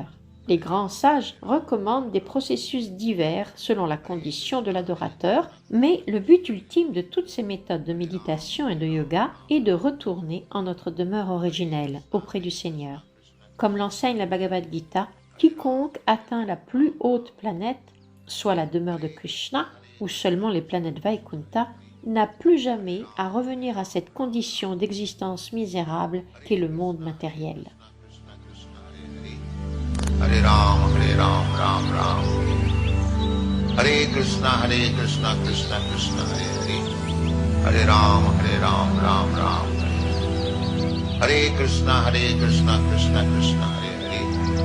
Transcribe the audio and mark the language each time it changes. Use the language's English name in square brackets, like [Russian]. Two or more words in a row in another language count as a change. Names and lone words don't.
[French] Les grands sages recommandent des processus divers selon la condition de l'adorateur, mais le but ultime de toutes ces méthodes de méditation et de yoga est de retourner en notre demeure originelle auprès du Seigneur. Comme l'enseigne la Bhagavad Gita, quiconque atteint la plus haute planète, soit la demeure de Krishna ou seulement les planètes Vaikunta, n'a plus jamais à revenir à cette condition d'existence misérable qu'est le monde matériel. [Sanskrit] Hare Ram, Ram Ram. Hare Krishna, Krishna Krishna, Hare Hare. Hare Ram, Ram Ram. Hare Krishna, Krishna Krishna, Hare Hare.